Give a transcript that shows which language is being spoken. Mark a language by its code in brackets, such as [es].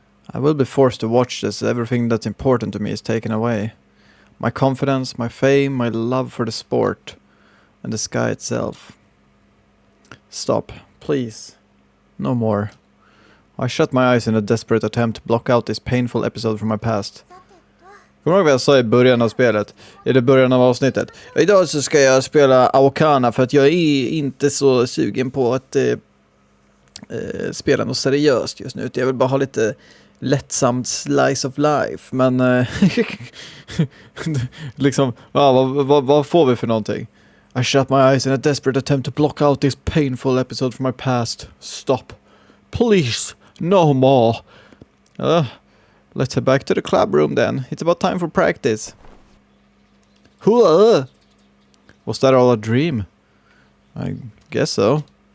[en] I will be forced to watch this. Everything that's important to me is taken away. My confidence, my fame, my love for the sport, and the sky itself. Stop, please. No more. I shut my eyes in a desperate attempt to block out this painful episode from my past. [sv] Kommer du ihåg vad jag sa i början av spelet? I det början av avsnittet. Idag så ska jag spela Aokana för att jag är inte så sugen på att spela något seriöst just nu. Jag vill bara ha lite lättsamt slice of life. Men liksom, vad får vi för någonting? [en] I shut my eyes in a desperate attempt to block out this painful episode from my past. Stop. Please. No more. Let's head back to the club room then. It's about time for practice. Was that all a dream? I guess so.